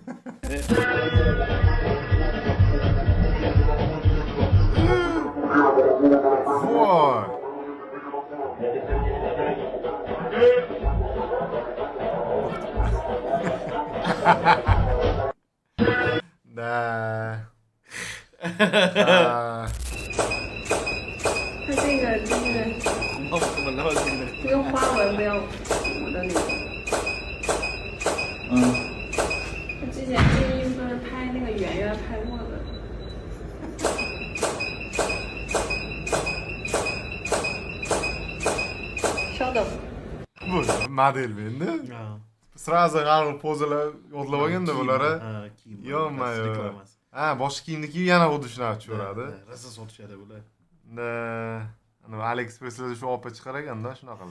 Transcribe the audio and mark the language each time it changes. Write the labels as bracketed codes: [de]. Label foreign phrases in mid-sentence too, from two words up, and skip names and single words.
[uz] Voy. [ru] Da. [zh] 它这个就是不用花纹，不要糊的那种。他之前这衣服都是拍那个圆圆拍过的。稍等。 [uz] Bu model endi. Sразу g'arib pozalar yodlab olganda bular. Yo'q, ha, boshqa kiyimni kiyib yana xuddi shunaqa tushaveradi. Rosa sotishadi bular. Ana AliExpress'da shu opa chiqar ekanda shunaqalar.